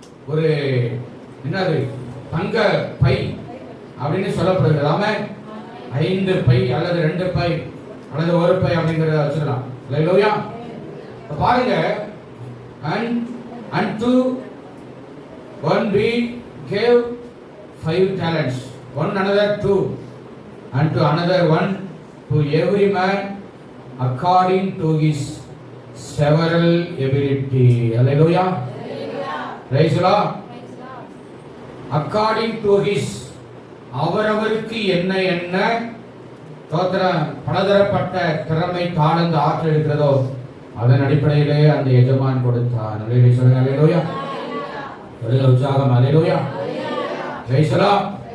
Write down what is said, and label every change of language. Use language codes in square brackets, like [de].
[ta] ஒரு என்னது தங்க பை அப்படின்னு சொல்லப்படுகிறது. ஆமா, 5 பை அல்லது 2 பை அல்லது 1 பை அப்படிங்கறத வச்சிடலாம். அல்லேலூயா. பாருங்க. [en] and to one we gave 5 talents, one another 2, and to another 1, to every man according to his several ability. Hallelujah. Praise the Lord. According to his, [ta] அவரவருக்கு என்ன என்ன பலதரப்பட்ட திறமை தாளந்து ஆற்றல் இருக்கிறதோ அதன் அடிப்படையிலே அந்த எஜமான் கொடுத்தார். சொல்லுங்க. அல்லேலூயா. உற்சாகம். அல்லேலூயா. [en] Praise the lord.